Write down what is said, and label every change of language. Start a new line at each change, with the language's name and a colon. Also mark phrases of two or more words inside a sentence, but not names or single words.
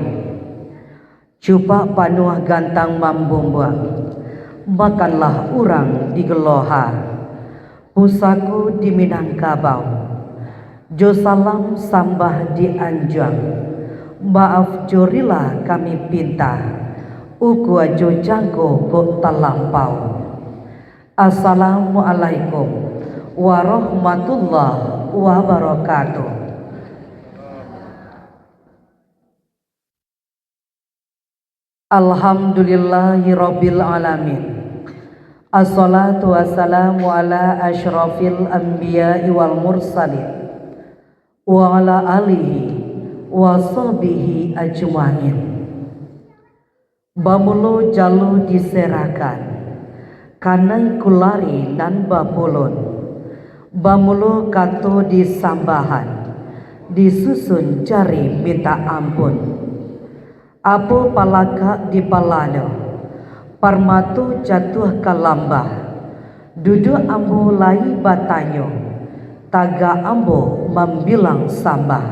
Minangkabau: Cupak panuh gantang mambumbang, makanlah urang di Geloha, pusaku di Minangkabau, jo salam sambah di Anjang, maaf jorilah kami pinta, uku ajo jangko kok talampau.
Arabic: السلام عليكم ورحمة الله وبركاته. الحمد لله رب العالمين. الصلاة والسلام على أشرف الأنبياء والمرسلين وعلى آله وصحبه أجمعين.
Minangkabau: Bamulo jalu diserakan kanai kulari nan bapulun, bamulo kato disambahan, disusun cari minta ampun. Apo palaka di palano, parmatu jatuh kalambah, duduk ambo lai batanyo, taga ambo membilang sambah.